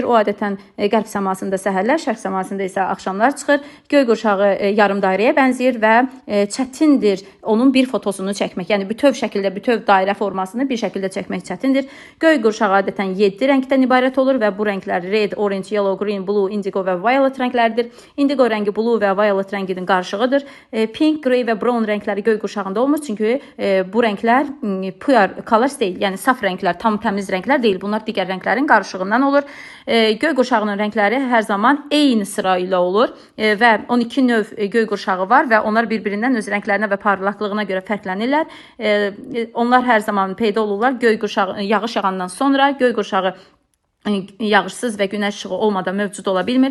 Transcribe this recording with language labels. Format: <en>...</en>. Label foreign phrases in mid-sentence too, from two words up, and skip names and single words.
<az>O adətən qərb səmasında səhərlər, şərq səmasında isə axşamlar çıxır. Göy qurşağı yarım dairəyə bənzəyir və çətindir onun bir fotosunu çəkmək. Yəni bütöv şəkildə, bütöv dairə formasını bir şəkildə çəkmək çətindir. Göy qurşağı adətən 7 rəngdən ibarət olur və bu rənglər</az> <en>red, orange, yellow, green, blue, indigo</en> <az>və violet rənglərdir. Indigo rəngi blue və violet rənginin qarışığıdır. Pink, grey və brown rəngləri göy qurşağında olmur. Çünki bu rənglər</az> <en>pure colors</en> <az>deyil. Yəni saf rənglər, tam təmiz rənglər deyil. Bunlar digər rənglərin qarışığından olur. Göy qurşağının rəngləri hər zaman eyni sıra ilə olur və 12 növ göy qurşağı var və onlar bir-birindən öz rənglərinə və parlaqlığına görə fərqlənirlər. Onlar hər zaman peyda olurlar. Göy qurşağı yağış yağandan sonra göy qurşağı yağışsız və günəş işığı olmadan mövcud ola bilmir.</az>